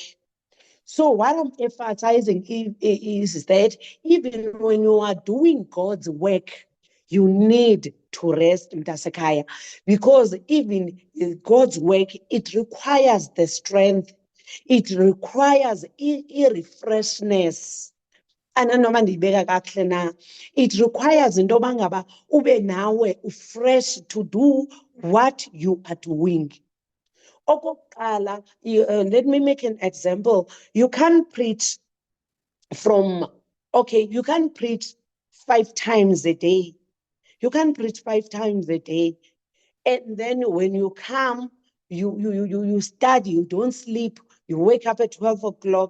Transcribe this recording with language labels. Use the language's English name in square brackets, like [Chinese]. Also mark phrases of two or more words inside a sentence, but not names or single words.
[English] So what I'm emphasizing is that even when you are doing God's work, you need to rest, Mtasekaya, because even God's work, it requires the strength, it requires a refreshness. [Xhosa] ananoma ndiyibeka kakuhle na. [English] It requires [Xhosa] into yoba ngaba ube nawe [English] fresh to do what you are doing. Okokuqala, let me make an example. You can't preach you can't preach 5 times a day. You can't preach 5 times a day. And then when you come, you study, you don't sleep, you wake up at 12 o'clock.